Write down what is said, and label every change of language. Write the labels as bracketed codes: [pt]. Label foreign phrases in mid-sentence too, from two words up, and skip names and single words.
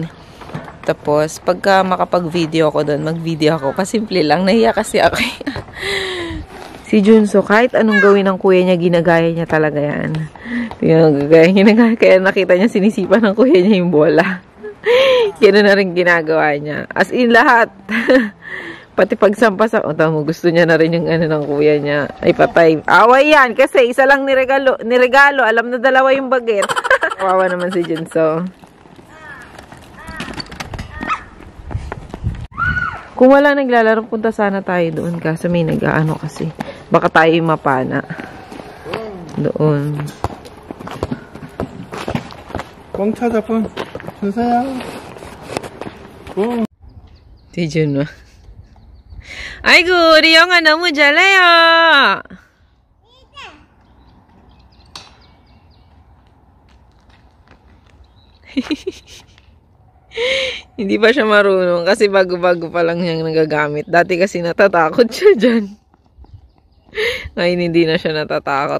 [tl] Tapos, pagka makapag-video ako doon, mag-video ako. Kasimple lang. Nahiya kasi ako. Si Junso, kahit anong gawin ng kuya niya, ginagaya niya talaga yan. Ginagaya. Kaya nakita niya, sinisipa ng kuya niya yung bola. Gano'n na rin ginagawa niya. [en] As in, [tl] lahat. Pati pagsampas ako, tamo, gusto niya na rin yung ng kuya niya. Ay, patay. Away yan, kasi isa lang niregalo. Alam na dalawa yung baget. Kawawa naman si Junso. Kung wala naglalaro, punta sana tayo doon. Kasi may nag-aano kasi. Baka tayo yung mapana. Doon. [ko] 뻥 찾아 뻥. 준서야. 뻥. Si Junwa. Aigo, Riyonga 너무 잘해요. [tl] Hindi pa siya marunong kasi bago-bago pa lang niyang nagagamit. Dati kasi natatakot siya dyan. Ngayon hindi na siya natatakot.